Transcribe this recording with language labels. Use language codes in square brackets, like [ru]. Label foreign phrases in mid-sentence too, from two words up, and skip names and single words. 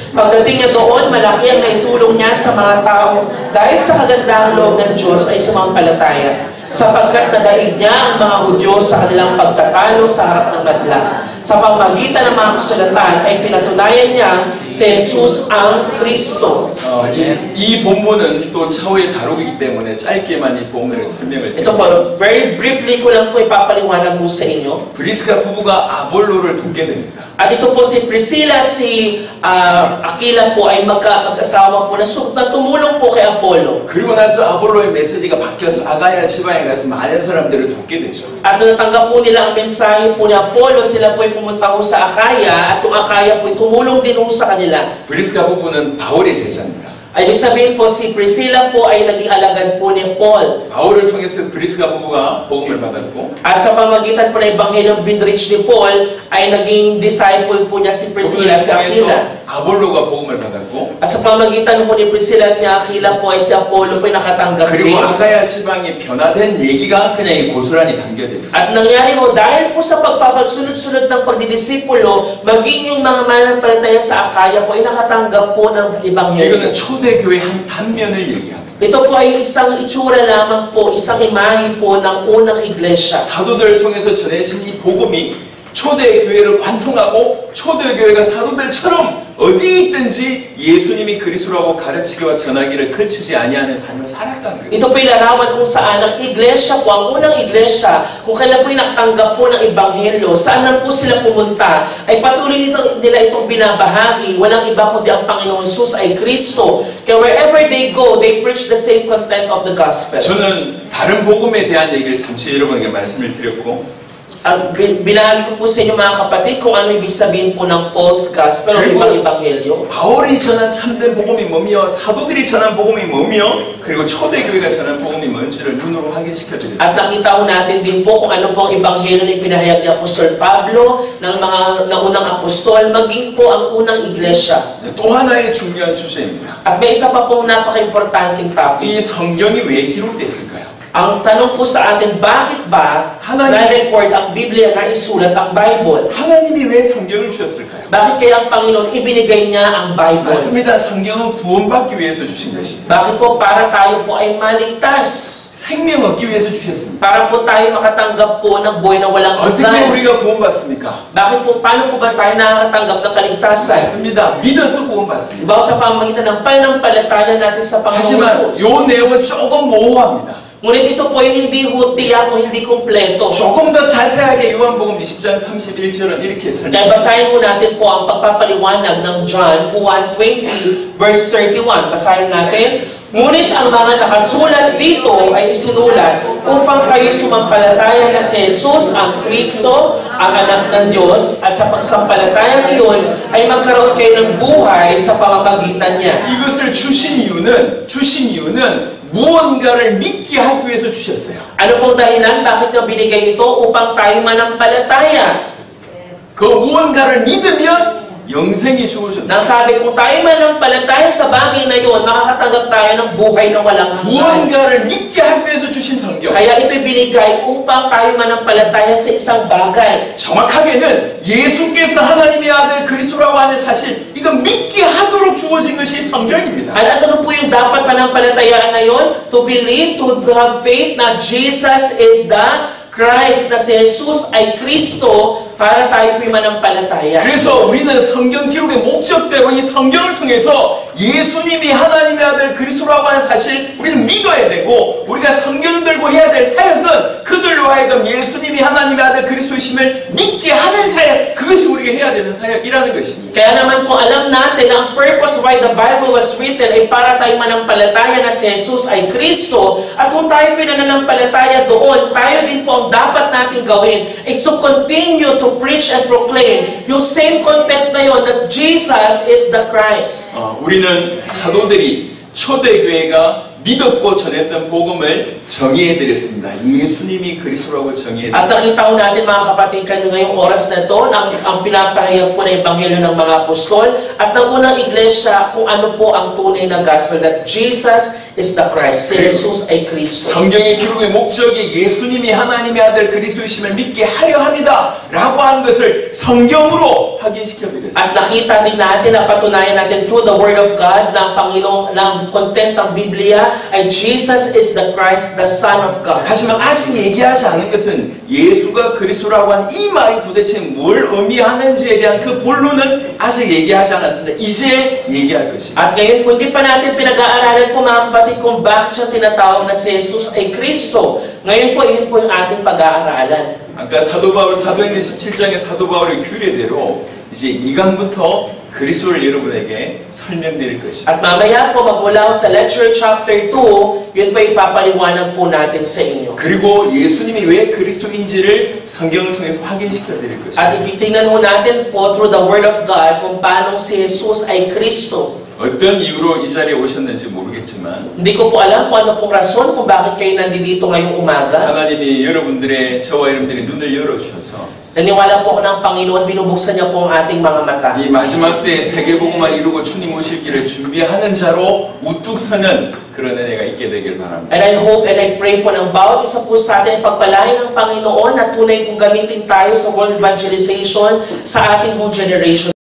[tl] Pagdating niya doon, malaki ang naitulong niya sa mga tao dahil sa kagandahang loob ng Diyos ay sumampalataya. Sapagkat nadaig niya ang mga Hudyo sa kanilang pagtatalo sa harap ng madla. Sa pamamagitan ng mga kasulatan ay pinatunayan niya si Jesus ang Kristo. [ko] 이 본문은 또 차후에 다루기 때문에 짧게만 이 본문을 설명을 [tl] Ito po, [en] very briefly [tl] ko lang po ipapaliwanag po sa inyo. [ko] 브리스가 부부가 아볼로를 돕게 됩니다. [tl] At ito po si Priscilla at si Aquila po ay mag-asawa po na tumulong po kay Apollo. [ko] 그리고 나서 아볼로의 메시지가 바뀌어서 아가야 지방에 가서 많은 사람들을 돕게 되죠. [tl] At nung natanggap po nila ang mensahe po ni Apollo, sila po ay pumunta po sa Akaya at yung Akaya po ay tumulong din po sa kanila. [ko] 브리스가 부부는 바울의 제자입니다. [tl] Ay, ibig sabihin po, si Priscilla po ay naging alagad po ni Paul. [ko] 바울을 통해서 브리스가 부부가 복음을 받았고 [tl] At sa pamagitan po ng Ebanghelyo binrich ni Paul, ay naging disciple po niya si Priscilla sa Aquila. [ko] 아볼로가 복음을 받았고 [tl] At sa pamagitan po ni Priscilla at ni Aquila po ay si Apollo po ay nakatanggap din. [ko] 그리고 아가야 지방이 변화된 얘기가 그냥 이 고스란히 담겨져 있어요. [tl] At nangyari ho, dahil po sa pagpapasunod-sunod ng pagdidisipulo, maging yung mga mananampalataya sa Akaya po ay nakatanggap po ng Ebanghelyo. [ko] 이거는 초대교회 한 단면을 얘기합니다. [tl] Ito po ay isang itsura lamang po, isang imahe po ng unang iglesia. [ko] 사도들을 통해서 전해진 이 복음이 초대교회를 관통하고 초대교회가 사도들처럼 어디 있든지 예수님이 그리스도라고 가르치기와 전하기를 그치지 아니하는 삶을 살았다는 거죠. [tl] Ito po ilarawan kung saan ang iglesia po, ang unang iglesia, kung kailan po nakatanggap po ng Ebanghelyo, saan lang po sila pumunta, ay patuloy nila itong binabahagi. Walang iba kundi ang Panginoon Jesus ay Kristo. [en] Kaya wherever they go, they preach the same content of the gospel. [ko] 저는 다른 복음에 대한 얘기를 잠시 여러분에게 말씀을 드렸고 [tl] Ang binahagi ko po sa inyo mga kapatid kung ano ibig sabihin po ng [en] false gospel [tl] o ibang ebanghelyo. [ko] 바울이 전한 참된 복음이 뭐며 사도들이 전한 복음이 뭐며 그리고 초대교회가 전한 복음이 뭔지를 눈으로 확인시켜드렸습니다. [tl] At nakita ko natin din po kung ano po ang ebanghelyo na pinahayag ni Apostol Pablo ng mga naunang apostol, maging po ang unang iglesia. [ko] 또 하나의 중요한 주제입니다. [tl] At may isa pa pong napaka-importanting topic. [ko] 이 성경이 왜 기록됐을까요? [tl] Ang tanong po sa atin, bakit ba na-record ang Biblia na isulat ang Bible? [ko] 하나님이 왜 성경을 주셨을까요? [tl] Bakit kaya ang Panginoon ibinigay niya ang Bible? [ko] 맞습니다. 성경은 구원받기 위해서 주신 것입니다. [tl] Bakit po? Para tayo po ay maligtas. [ko] 생명 얻기 위해서 주셨습니다. [tl] Para po tayo makatanggap po ng buhay na walang [ko] 어떻게 [tl] hanggan. [ko] 우리가 구원받습니까? [tl] Bakit po? Paano po ba tayo nakakatanggap ng kaligtasan? [ko] 맞습니다. 믿어서 구원받습니다. [tl] Diba sa pamagitan ng pananampalataya natin sa Panginoon [ko] 하지만 [tl] Jesus? [ko] 요 내용은 조금 모호합니다. [tl] Ngunit ito po ay hindi tiyak o hindi kumpleto. [ko] 조금 더 자세하게 요한복음 20장 31절은 이렇게 [tl] Kaya [ko] 설명합니다. [tl] basahin po natin po ang pagpapaliwanag ng John 1:20 verse 31. Basahin natin. Ngunit ang mga nakasulat dito ay isinulat upang kayo sumampalataya na si Jesus ang Kristo, ang anak ng Diyos, at sa pagsampalataya iyon ay magkaroon kayo ng buhay sa pamamagitan niya. [ko] 이것을 주신 이유는 무언가를 믿게 하기 위해서 주셨어요. [tl] Ano pong dahilan? Bakit nga binigay ito? Upang tayo manampalataya. [ko] 그 무언가를 믿으면 영생이 주어졌다. [tl] Nasabi kung tayo manampalataya sa bagay na iyon, makakatanggap tayo ng buhay na walang hanggan. [ko] 무언가를 믿게 하기 위해서 주신 성경. [tl] Kaya ito'y binigay upang tayo manampalataya sa isang bagay. [ko] 정확하게는 예수께서 하나님의 아들 그리스도라고 하는 사실, 이건 믿게 하도록 주어진 것이 성경입니다. [tl] At ano po yung dapat manampalatayaan na yun? [en] To believe, to have faith na Jesus is the Christ, [tl] na si Jesus ay Kristo, para tayo po'y manampalataya. [ko] 그래서 우리는 성경 기록의 목적대로 이 성경을 통해서 예수님이 하나님의 아들 그리스도라고 하는 사실 우리는 믿어야 되고, 우리가 성경을 들고 해야 될 사역은 그들로 하여금 예수님이 하나님의 아들 그리스도이심을 믿게 하는 사역, 그것이 우리가 해야 되는 사역이라는 것입니다. [tl] Kaya naman po alam natin ang [en] purpose why the Bible was written [tl] ay para tayo manampalataya na si Jesus ay Kristo. At kung tayo pinananampalataya doon, tayo din po ang dapat natin gawin is [en] to continue to preach and proclaim [tl] yung [en] same content [tl] na yun [en] that Jesus is the Christ. [ko] 우리는 사도들이 초대교회가 믿었고 전했던 복음을 정의해드렸습니다. 예수님이 그리스도라고 [tl] At [ko] 정의해드렸습니다. [tl] nakita ko natin mga kapatid ngayong oras na ito, ang pinapahayag po na Ebanghelyo ng mga Apostol at ng unang iglesia kung ano po ang tunay na gospel, [en] that Jesus is the Christ. [tl] Si Jesus ay Kristo. [ko] 성경의 기록의 목적이 예수님이 하나님의 아들 그리스도이심을 믿게 하려 합니다 라고 하는 것을 성경으로 확인시켜드렸습니다. [tl] At nakita din natin, napatunayan natin [en] through the Word of God [tl] ng Panginoong, ng content ng Biblia ay [en] Jesus is the Christ, the Son of God. [ko] 하지만 아직 얘기하지 않은 것은 예수가 그리스도라고 하는 이 말이 도대체 뭘 의미하는지에 대한 그 본론은 아직 얘기하지 않았습니다. 이제 얘기할 것입니다. [tl] At ngayon po, hindi pa natin pinag-aaralan po mga kapatid kung bakit siya tinatawag na si Jesus ay Kristo. Ngayon po, yun po yung ating pag-aaralan. [ko] 아까 사도 바울 사도행전 17장의 사도 바울의 규례대로 이제 2강부터 그리스도를 여러분에게 설명드릴 것입니다. [tl] At mamaya po, magmula sa [en] lecture chapter 2, [tl] yun po ipapaliwanag po natin sa inyo. [ko] 그리고 예수님이 왜 그리스도인지를 성경을 통해서 확인시켜 드릴 것입니다. [tl] At ititingnan po natin po [en] through the Word of God [tl] kung paano si Jesus ay Kristo. [ko] 어떤 이유로 이 자리에 오셨는지 모르겠지만 [tl] Hindi ko po alam kung ano pong rason kung bakit kayo nandito ngayong umaga. [ko] 하나님이 여러분들의 저와 여러분들의 눈을 열어주셔서 [tl] Naniwala po ako ng Panginoon, binubuksan niya po ang ating mga mata. [ko] 이 마지막 때에 세계복음만 이루고 주님 오실 길을 준비하는 자로 우뚝 서는 그런 은혜가 있게 되길 바랍니다. [en] And I hope and I pray [tl] po ng bawat isa po sa atin pagpalain ng Panginoon na tunay pong gamitin tayo sa [en] world evangelization [tl] sa ating [en] whole generation.